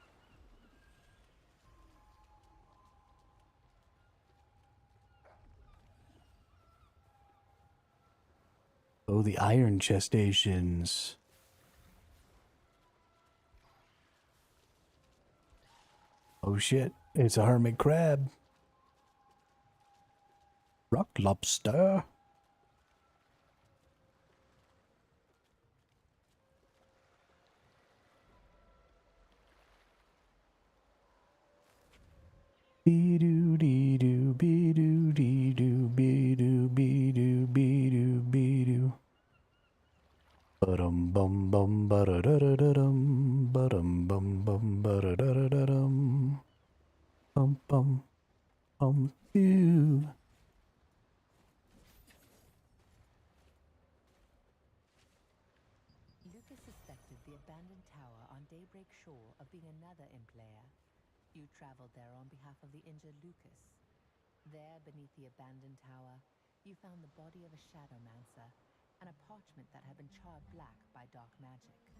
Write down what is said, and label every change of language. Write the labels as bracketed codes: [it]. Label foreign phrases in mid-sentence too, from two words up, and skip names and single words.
[en] Oh, the iron gestations. Oh shit, it's a hermit crab. Rock lobster. Be-doo, dee-doo, be-doo, dee-doo, be-doo, be-doo, be-doo, be-doo. Ba-dum bum bum ba-da-da-da-da-dum, ba-dum bum bum ba-da-da-da-da-dum. Bum bum bum ew. Lucas suspected the abandoned tower on Daybreak Shore of being another imp layer. You traveled there on behalf of the injured Lucas. There, beneath the abandoned tower, you found the body of a Shadowmancer and a parchment that had been charred black by dark magic.